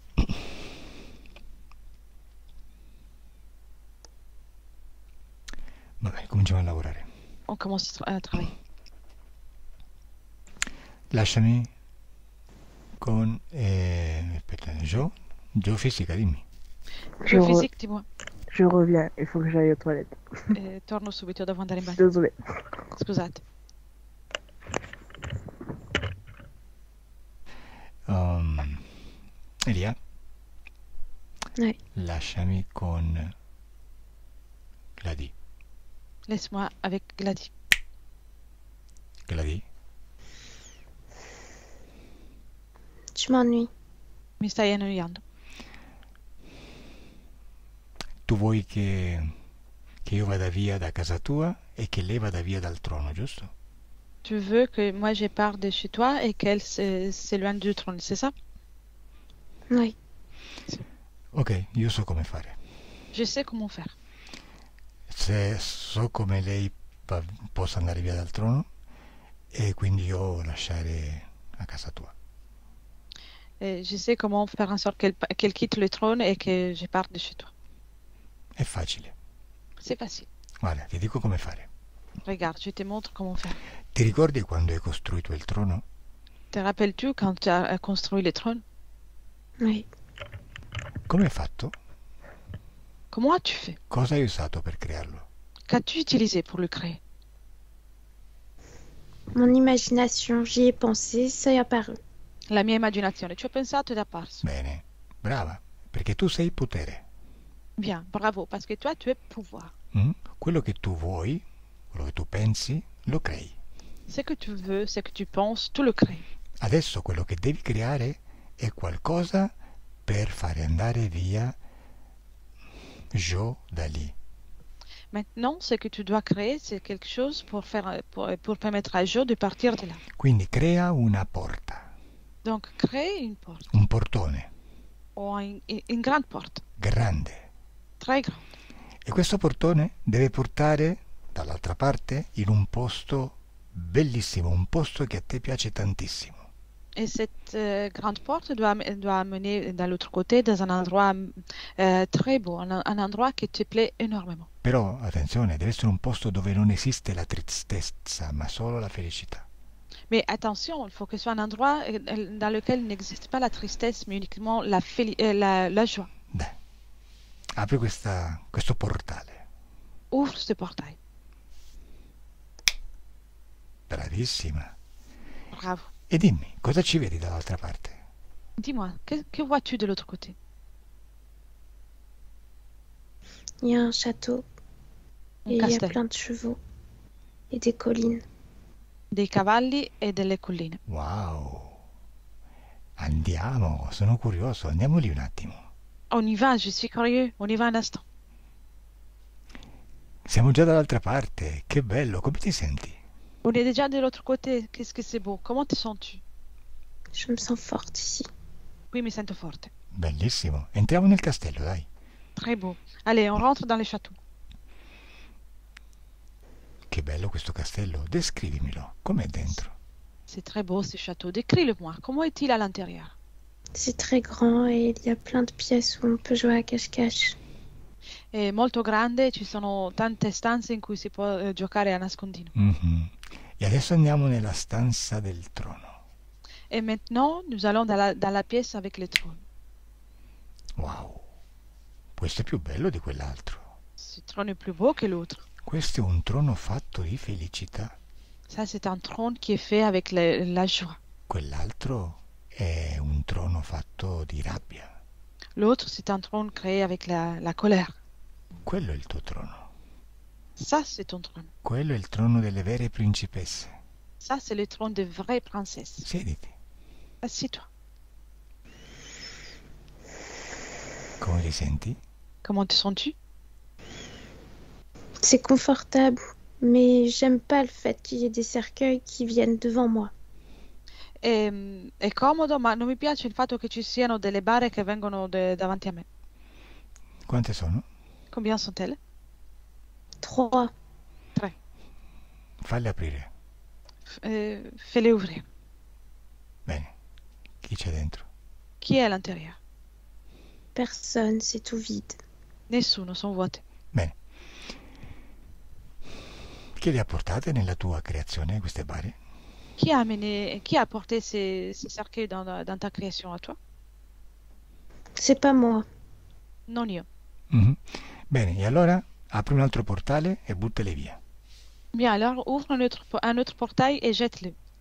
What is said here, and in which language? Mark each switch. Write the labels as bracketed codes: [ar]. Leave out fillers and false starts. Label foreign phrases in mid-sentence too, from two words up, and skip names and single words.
[it] Va bene, cominciamo a lavorare. [fr] On commence à travailler. [it] Lasciami con aspetta, Jo fisica, dimmi. [fr] Je, Jeu re- physique, dis-moi. je reviens, il faut que j'aille aux toilettes. [it] Torno subito, devo andare in bagno. [fr] Désolée. [it] Scusate. Elia, [fr] Ouais. [it] lasciami con Gladys. [fr] Laisse-moi avec Gladys. [it] Gladys, [fr] Je m'ennuie. [it] Mi stai annoiando. tu vuoi che io vada via da casa tua e che lei vada via dal trono, giusto? [fr] Tu veux que moi je parte de chez toi et qu'elle s'éloigne du trône, c'est ça? Oui. [it] Ok, io so come fare. [fr] Je sais comment faire. [it] Se so come lei possa andare via dal trono e quindi io lasciare a casa tua. [fr] Je sais comment faire en sorte qu'elle quitte le trône et que je parte de chez toi. [it] È facile. [fr] C'est facile. [it] Guarda, ti dico come fare. [fr] Regarde, je te montre comment faire. [it] Ti ricordi quando hai costruito il trono? [fr] Te rappelles-tu quand tu as construit le trône? Oui. [it] Come hai fatto? [fr] Comment as-tu fait? [it] Cosa hai usato per crearlo? [fr] Qu'as-tu utilisé pour le créer? Mon imagination, j'y ai pensé, ça est apparu. [it] La mia immaginazione. Ci ho pensato ed è apparso. Bene, brava, perché tu sei potere. [fr] Bien, bravo, parce que toi, tu es pouvoir. [it] Quello che tu vuoi, quello che tu pensi, lo crei. [fr] Ce que tu veux, ce que tu penses, tu le crées. [it] Adesso quello che devi creare è qualcosa per fare andare via Jo da lì. [fr] Maintenant, ce que tu dois créer, c'est quelque chose pour permettre à Jo de partir de là. [it] Quindi crea una porta, [fr] Donc, crée une porte, [it] un portone. Ho in grande porta, grande. [fr] très grande. [it] E questo portone deve portare dall'altra parte in un posto bellissimo, un posto che a te piace tantissimo. [fr] Et cette grande porte doit mener de l'autre côté dans un endroit très beau, un endroit qui te plaît énormément. [it] Però, attenzione, deve essere un posto dove non esiste la tristezza, ma solo la felicità. [fr] Mais attention, il faut que ce soit un endroit dans lequel il n'existe pas la tristesse, mais uniquement la joie. [it] Dai, apri questo portale. [fr] Ouvre ce portail. [it] Bravissima. [fr] Bravo. [it] E dimmi, cosa ci vedi dall'altra parte? [fr] Dis-moi, que vois-tu de l'autre côté? Il y a un château [it] Un [fr] et il y a [it] castello, [fr] plein de chevaux et des collines. [it] dei cavalli e delle colline. Wow! Andiamo, sono curioso, andiamo lì un attimo. [fr] On y va, je suis curieux, on y va un instant. [it] Siamo già dall'altra parte, che bello, come ti senti? [fr] On est déjà de l'autre côté, qu'est-ce que c'est beau. Comment te sens-tu? Je me sens forte ici. Oui, [it] mi sento forte. Bellissimo, entriamo nel castello, dai. [fr] Très beau. Allez, on rentre dans le château. [it] Che bello questo castello, descrivimelo, com'è dentro? [fr] C'est très beau ce château. Décris-le-moi. Comment est-il à l'intérieur? C'est très grand et il y a plein de pièces où on peut jouer à cache-cache. [it] È molto grande, ci sono tante stanze in cui si può giocare a nascondino. Mhm. E adesso andiamo nella stanza del trono. [fr] Et maintenant, nous allons dans la pièce avec le trône. [it] Wow, questo è più bello di quell'altro. [fr] Ce trône est plus beau que l'autre. [it] Questo è un trono fatto di felicità. [fr] Ça, c'est un trône qui est fait avec la joie. [it] Quell'altro è un trono fatto di rabbia. [fr] L'autre, c'est un trône créé avec la colère. [it] Quello è il tuo trono. [fr] Ça, c'est ton trône. [it] Quello è il trono delle vere principesse. [fr] Ça, c'est le trône de vraies princesses. [it] Siediti. [fr] Assieds-toi. [it] Come ti senti? [fr] Comment te sens-tu? C'est confortable, mais j'aime pas le fait qu'il y ait des cercueils qui viennent devant moi. [it] È comodo, ma non mi piace il fatto che ci siano delle bare che vengono davanti a me. Quante sono? [fr] Combien sont-elles? 3. [it] 3. Falli aprire. [fr] Fais-les ouvrir. [it] Bene. Chi c'è dentro? Chi è [fr] à l'intérieur? Personne, c'est tout vide. [it] Nessuno, sono vuote. Bene. Che le ha portate nella tua creazione queste bare? [fr] Qui a apporté ces cercueils dans ta création à toi? C'est pas moi. [it] Non io. Mhm. Bene, e allora apri un altro portale e buttali via. [fr] Bien, alors ouvre un autre portail et jette-le.